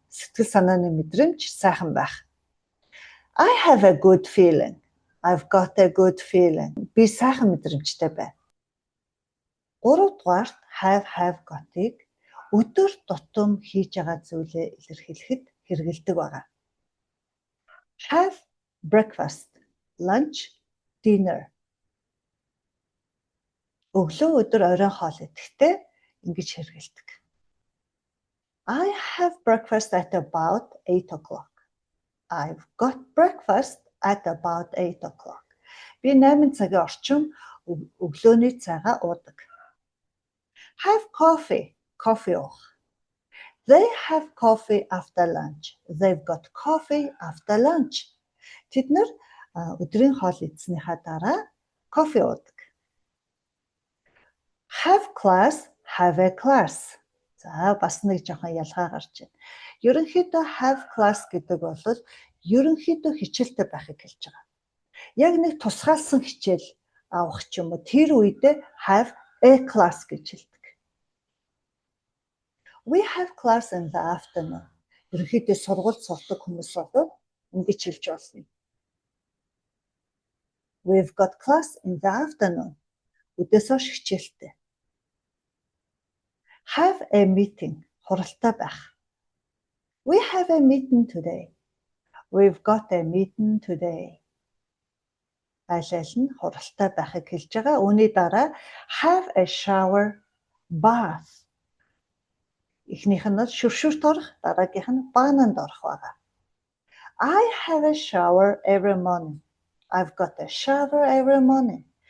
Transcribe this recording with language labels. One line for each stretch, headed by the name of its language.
Mongolian: Сэтгэл санааны мэдрэмж сайхан байх.
English: I have a good feeling. I've got a good feeling.
Mongolian: Би сайхан мэдрэмжтэй байна. Гуравдугаарт have got-ыг өдөр тутам хийж байгаа зүйлээ илэрхийлэхэд хэрэгэлдэг байгаа.
English: Have breakfast, lunch, dinner.
Mongolian: Өглөө өдөр оройн хоол идэхдээ ингэж хэрэгэлдэг.
English: I have breakfast at about 8 o'clock. I've got breakfast at about 8 o'clock.
Mongolian: Би 8 цагийн орчим өглөөний цайгаа уудаг.
English: Have coffee,
Mongolian: кофе уух.
English: They have coffee after lunch. They've got coffee after lunch.
Mongolian: Тэд нар өдрийн хоол идсэнийхаа дараа кофе уудаг.
English: Have class, have a class.
Mongolian: За бас нэг жоохон ялгаа гарч байна. Ерөнхийдөө have class гэдэг бол ерөнхийдөө хичээлтэй байхыг хэлж байгаа. Яг нэг тусгаалсан хичээл авах ч юм уу тэр үедээ have a class гэж хэлдэг.
English: We have class in the afternoon.
Mongolian: Ерөнхийдөө сургууль сурдаг хүмүүс бол ингэж хэлж болно.
English: We've got class in the afternoon.
Mongolian: Өдөөс хойш хичээлтэй.
English: Have a meeting.
Mongolian: Хуралтай байх.
English: We have a meeting today. We've got a meeting today.
Mongolian: Аль нь хуралтай байхыг хэлж байгаа. Үүний дараа have a shower, bath. Эхнийх нь шүршүрт орох, дараагийнх нь баананд орох байгаа.
English: I have a shower every morning. I've got a shower every morning.